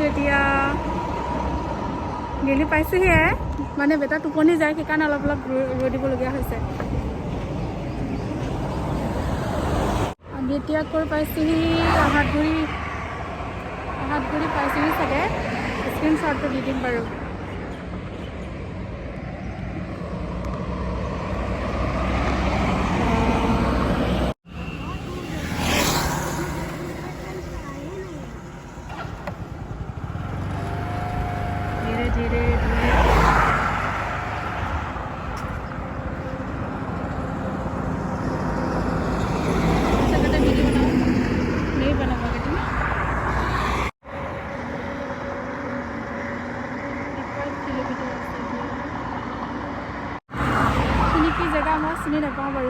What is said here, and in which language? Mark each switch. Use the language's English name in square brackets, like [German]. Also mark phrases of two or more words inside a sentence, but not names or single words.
[Assamese] এতিয়া নেলি পাইছোঁহিহে, মানে বেটা টোপনি যায়, সেইকাৰণে অলপ ৰৈ দিবলগীয়া হৈছে। আমি এতিয়া ক'ত পাইছোঁহি? আহাতগুৰি পাইছোঁহি চাগে। স্ক্ৰীনশ্বটটো দি দিম বাৰু। [Hindi] धीरे नहीं बनाओगे तुम? [Assamese] এইখিনি কি জেগা মই চিনি নাপাওঁ বাৰু।